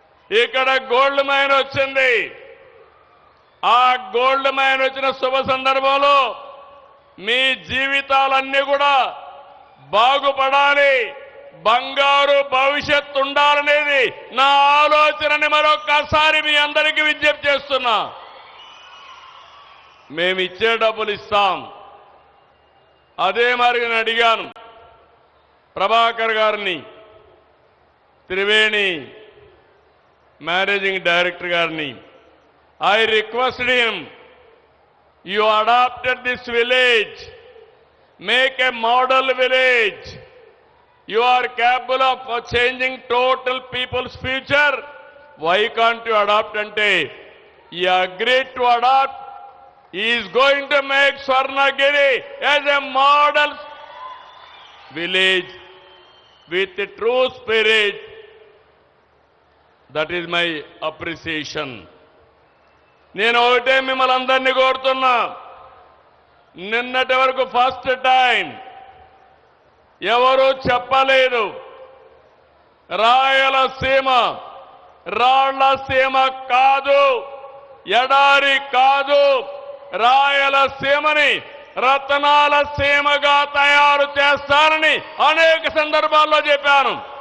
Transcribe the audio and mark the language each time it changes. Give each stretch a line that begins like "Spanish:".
Telugu: ఇక్కడ gold mine వచ్చింది. ఆ గోల్డ్ మైన్ వచ్చిన శుభ సందర్భంలో మీ జీవితాలన్నీ కూడా బాగుపడాలి, బంగారు భవిష్యత్తు ఉండాలనేది నా ఆలోచనని మరొక్కసారి మీ అందరికీ విజ్ఞప్తి చేస్తున్నా. మేము ఇచ్చే డబ్బులు ఇస్తాం. అదే మరి నేను అడిగాను ప్రభాకర్ గారిని, త్రివేణి మేనేజింగ్ డైరెక్టర్ గారిని.
English: I requested him, you adopted this village, make a model village. You are capable of changing total people's future. Why can't you adopt? Ante he agreed to adopt. He is going to make Swarnagiri as a model village with a true spirit. That is my appreciation.
Telugu: నేను ఒకటే మిమ్మల్ని అందరినీ కోరుతున్నా, నిన్నటి వరకు first time ఎవరూ చెప్పలేదు రాయలసీమ రాళ్లసీమ కాదు, ఎడారి కాదు, రాయలసీమని రతనాల సీమగా తయారు చేస్తారని అనేక సందర్భాల్లో చెప్పాను.